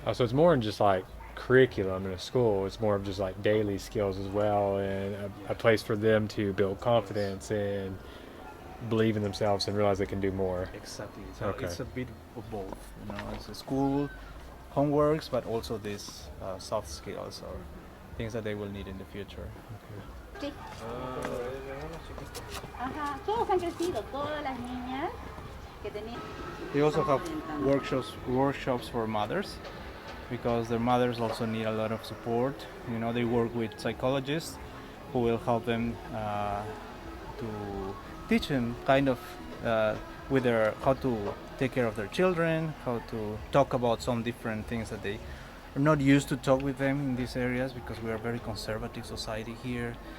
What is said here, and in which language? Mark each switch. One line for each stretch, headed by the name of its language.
English: So it's more than just like curriculum in a school. It's more of just like daily skills as well, and a place for them to build confidence and believe in themselves and realize they can do more. Exactly. So Okay. it's a bit of both. It's a school, homeworks, but also these soft skills or things that they will need in the future.
Spanish: Sí. Ajá, todos han crecido, todas las niñas que tenían.
English: They also have workshops for mothers, because their mothers also need a lot of support. They work with psychologists who will help them to teach them kind of with how to take care of their children, how to talk about some different things that they are not used to talk with them in these areas, because we are a very conservative society here.